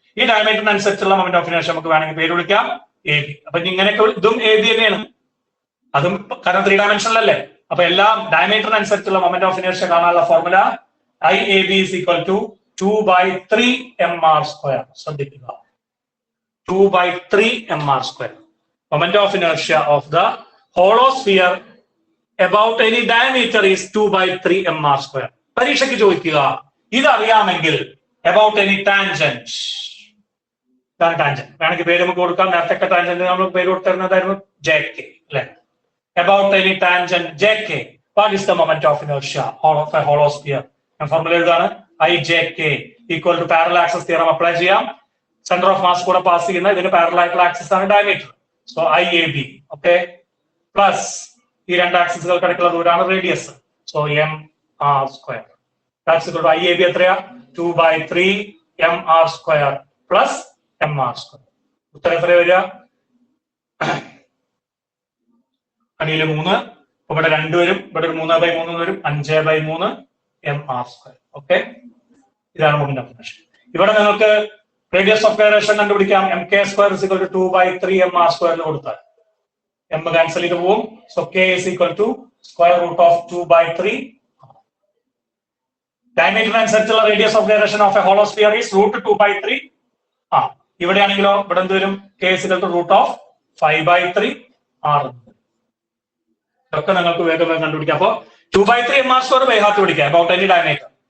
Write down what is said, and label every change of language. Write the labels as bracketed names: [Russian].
[Malayalam] ഈ ഡയമീറ്ററിനനുസരിച്ചുള്ള moment of inertia നമുക്ക് വേണമെങ്കിൽ പേര് വിളിക്കാം AB. അപ്പൊ ഇങ്ങനെയൊക്കെ ഇതും AB തന്നെയാണ്. അതും കാരണം 3 ഡയമെൻഷനിലല്ലേ. അപ്പൊ എല്ലാം ഡയമീറ്ററിനനുസരിച്ചുള്ള മൊമെന്റ് ഓഫ് ഇനർഷ്യ കാണാനുള്ള formula [English] IAB is equal to 2/3 MR². [Malayalam] ശ്രദ്ധിക്കുക, 2/3 MR². [English] Moment of inertia of the hollow sphere about any diameter is 2/3 MR². [Malayalam] പരീക്ഷയ്ക്ക് ചോദിക്കുക, ഇതറിയാമെങ്കിൽ [English] about any tangent [Malayalam] ഇതാണ് ടാൻജന്റ്. വേണമെങ്കിൽ പേര് നമുക്ക് കൊടുക്കാം. നേരത്തെ ടാൻജന്റ് നമ്മൾ പേര് കൊടുത്തിരുന്നതായിരുന്നു JK അല്ലെ. [English] About any tangent JK, what is the moment of inertia of a hollow sphere? [Malayalam] ഞാൻ formula എഴുതാണ്. [English] IJK equal to parallel axis theorem [Malayalam] apply ചെയ്യാം. സെന്റർ ഓഫ് മാസ് കൂടെ പാസ് ചെയ്യുന്ന ഇതിന് പാരലൽ ആയിട്ടുള്ള ആക്സിസ് ആണ് diameter. So IAB okay plus ഈ രണ്ട് ആക്സിസുകൾക്ക് ഇടയ്ക്കുള്ള ദൂരമാണ് radius. [English] So MR². That's equal to IAB എത്രയാ? [Malayalam] 2/3 MR² പ്ലസ് MR². ഉത്തരം എത്ര വരിക? അടിയിൽ 3, ഇവിടെ 2 വരും, ഇവിടെ ഒരു 3/3 വരും, 5/3 MR². ഓക്കെ, ഇതാണ് മൊമെന്റ് ഓഫ് ഇനർഷ്യ. ഇവിടെ നിങ്ങൾക്ക് റേഡിയസ് ഓഫ് ഗൈറേഷൻ കണ്ടുപിടിക്കാം. [English] MK² is equal to 2/3 MR² [Malayalam] കൊടുത്താൽ M ക്യാൻസൽ ചെയ്ത് പോവും. [English] So K is equal to square root of 2/3. Diameter അനുസരിച്ചുള്ള radius of gyration of a hollow sphere is √2/3. [Malayalam] ഇവിടെയാണെങ്കിലോ ഇവിടെ എന്ത് വരും? [English] K is equal to √5/3 R. [Malayalam] ഇതൊക്കെ നിങ്ങൾക്ക് വേഗം കണ്ടുപിടിക്കാം. അപ്പൊ 2/3 MR² വേഗത്ത് പിടിക്കാം അബൌട്ട് എനി ഡയമീറ്റർ.